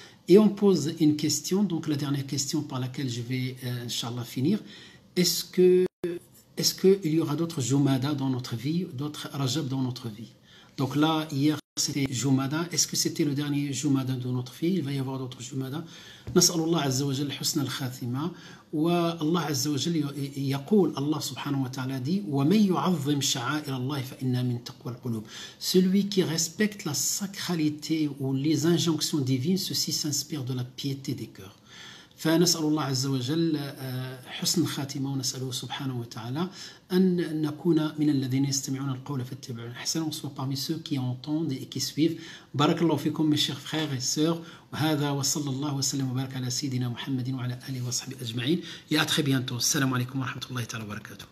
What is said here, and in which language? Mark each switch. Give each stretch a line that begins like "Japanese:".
French: Et on pose une question, donc la dernière question par laquelle je vais, Inch'Allah, finir. Est-ce qu'il y aura d'autres Jumada dans notre vie, d'autres Rajab dans notre vie? Donc là, hier, c'était Jumada. Est-ce que c'était le dernier Jumada de notre vie? Il va y avoir d'autres Jumada.
Arabic: نسأل الله عز وجل حسن الخاتمة. والله عز وجل يقول,
French: Allah subhanahu wa ta'ala dit
Arabic: وَمَنْ يُعَظِّمْ شَعَائِرَ اللَّهِ فَإِنَّا مِنْ تَقْوَى الْقُلُوبِ.
French: Celui qui respecte la sacralité ou les injonctions divines, ceci s'inspire de la piété des cœurs.
Arabic: فنسأل الله عز وجل حسن الخاتمة ونسأله سبحانه وتعالى أن نكون من الذين يستمعون القول فاتبعون أحسنه.
French: On soit parmi ceux qui entendent et qui suivent.
Arabic: بارك الله فيكم
French: mes chers frères et sœurs.
Arabic: وهذا وصلى الله وسلم وبارك على سيدنا محمد وعلى آله وصحبه أجمعين.
French: Et à très bientôt.
Arabic: السلام عليكم ورحمة الله تعالى وبركاته.